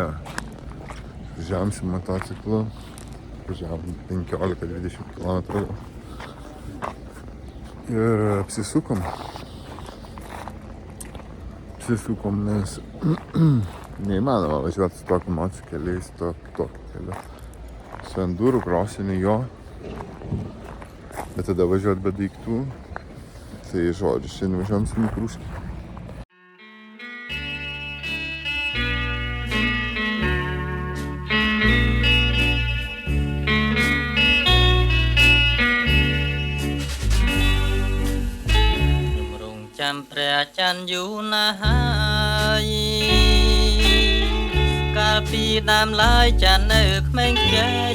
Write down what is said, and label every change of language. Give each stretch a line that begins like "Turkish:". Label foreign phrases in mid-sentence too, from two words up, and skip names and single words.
Lithuanian: Važiavom su motociklu, važiavom 15-20 km ir apsisukom, nes neįmanoma važiuoti su tokiu motocikeliais, tokiu keliu. Su enduro krosiniu jo, bet tada važiuoti be daiktų, tai žodžiu, šiandien važiuojam su mikruškiu.
Khmer: ព្រះច័ន្ទយូរណាស់ហើយកាលពីដើមឡើយច័ន្ទនៅក្មេងខ្ចី